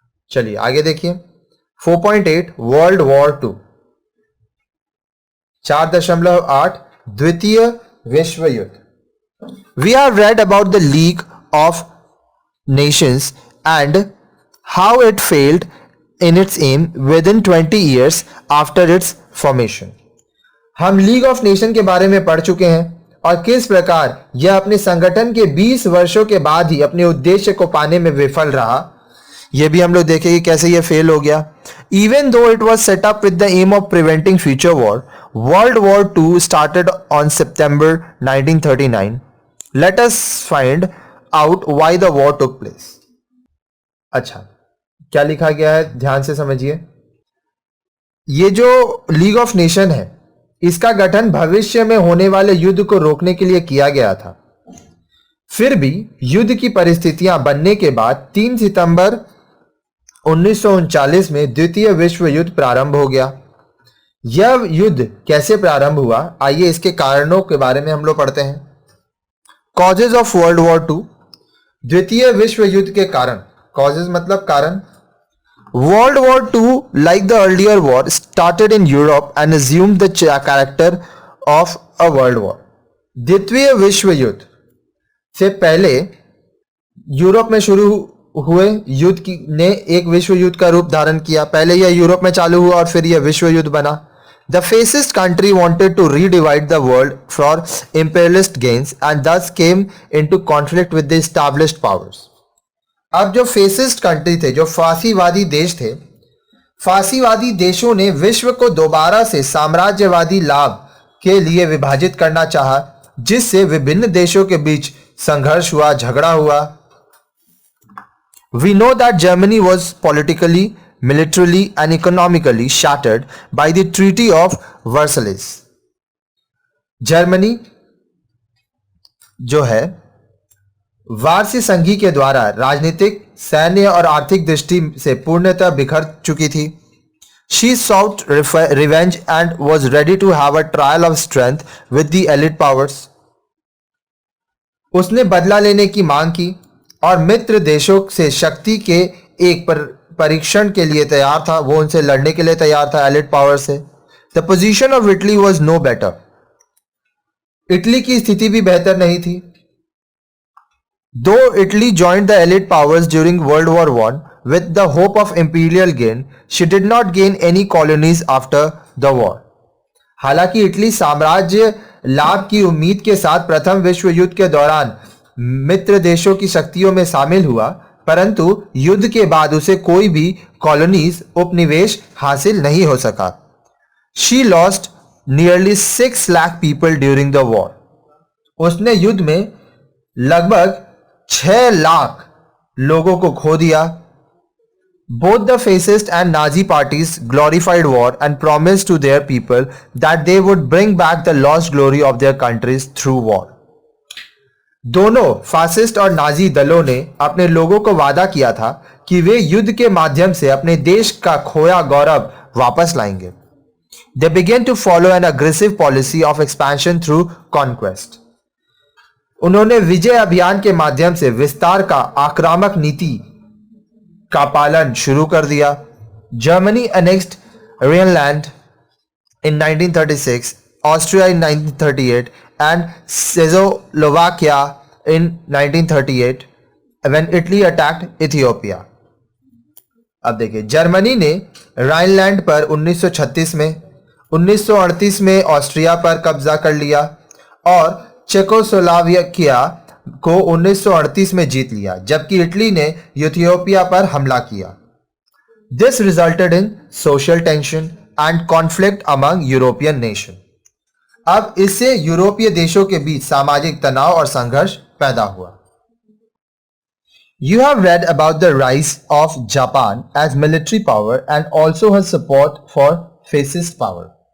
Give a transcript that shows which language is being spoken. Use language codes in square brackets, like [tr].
[hi] चलिए आगे देखिए 4.8 वर्ल्ड वॉर 2, 4.8 द्वितीय विश्व युद्ध. [en] We have read about the League of Nations and how it failed in its aim within 20 years after its formation. [hi] हम league of nation के बारे में पढ़ चुके हैं और किस प्रकार यह अपने संगठन के 20 वर्षों के बाद ही अपने उद्देश्य को पाने में विफल रहा. यह भी हम लोग देखेंगे कैसे यह फेल हो गया. [en] Even though it was set up with the aim of preventing future war, World War II started on September 1939. Let us find out why the war took place. [hi] अच्छा, क्या लिखा गया है ध्यान से समझिए. ये जो लीग ऑफ नेशन है इसका गठन भविष्य में होने वाले युद्ध को रोकने के लिए किया गया था. फिर भी युद्ध की परिस्थितियां बनने के बाद 3 सितंबर 1939 में द्वितीय विश्व युद्ध प्रारंभ हो गया. यह युद्ध कैसे प्रारंभ हुआ, आइए इसके कारणों के बारे में हम लोग पढ़ते हैं. [en] causes of World War 2, [hi] द्वितीय विश्व युद्ध के कारण. कॉजेज मतलब कारण. [en] World War II, like the earlier war, started in Europe and assumed the character of a world war. [hi] द्वितीय विश्व युद्ध से पहले यूरोप में शुरू हुए युद्ध ने एक विश्व युद्ध का रूप धारण किया. पहले यह यूरोप में चालू हुआ और फिर यह विश्व युद्ध बना. [en] The fascist country wanted to redivide the world for imperialist gains and thus came into conflict with the established powers. [hi] अब जो फेसिस्ट कंट्री थे, जो फासीवादी देश थे, फासीवादी देशों ने विश्व को दोबारा से साम्राज्यवादी लाभ के लिए विभाजित करना चाहा, जिससे विभिन्न देशों के बीच संघर्ष हुआ, झगड़ा हुआ. [en] We know that Germany was politically, militarily and economically shattered by the Treaty of Versailles. [hi] Germany जो है वार्षिक संधि के द्वारा राजनीतिक, सैन्य और आर्थिक दृष्टि से पूर्णतः बिखर चुकी थी. [en] She sought revenge and was ready to have a trial of strength with the elite powers. [hi] उसने बदला लेने की मांग की और मित्र देशों से शक्ति के एक परीक्षण के लिए तैयार था. वो उनसे लड़ने के लिए तैयार था एलिट पावर से. [en] The position of Italy was no better. [hi] Italy की स्थिति भी बेहतर नहीं थी. [en] Though Italy joined the elite powers during World War I with the hope of imperial gain, she did not gain any colonies after the war. [hi] हालांकि Italy साम्राज्य लाभ की उम्मीद के साथ प्रथम विश्व युद्ध के दौरान मित्र देशों की शक्तियों में शामिल हुआ, परंतु युद्ध के बाद उसे कोई भी कॉलोनीज, उपनिवेश हासिल नहीं हो सका. [en] She lost nearly 6 lakh people during the war. [hi] उसने युद्ध में लगभग 6 लाख लोगों को खो दिया. [en] Both the fascist and Nazi parties glorified war and promised to their people that they would bring back the lost glory of their countries through war. [hi] दोनों fascist और नाजी दलों ने अपने लोगों को वादा किया था कि वे युद्ध के माध्यम से अपने देश का खोया गौरव वापस लाएंगे. [en] They began to follow an aggressive policy of expansion through conquest. [hi] उन्होंने विजय अभियान के माध्यम से विस्तार का आक्रामक नीति का पालन शुरू कर दिया. [en] Germany annexed Rhineland in 1936, Austria in 1938 and Czechoslovakia in 1938 when Italy attacked Ethiopia. [hi] अब देखिए, जर्मनी ने राइनलैंड पर 1936 में, 1938 में ऑस्ट्रिया पर कब्जा कर लिया और चेकोस्लोवाकिया को 1938 में जीत लिया, जबकि इटली ने इथियोपिया पर हमला किया. [en] This resulted in social tension and conflict among European nation. [hi] अब इससे यूरोपीय देशों के बीच सामाजिक तनाव और संघर्ष पैदा हुआ. [en] You have read about the rise of Japan as military power and also her support for fascist power.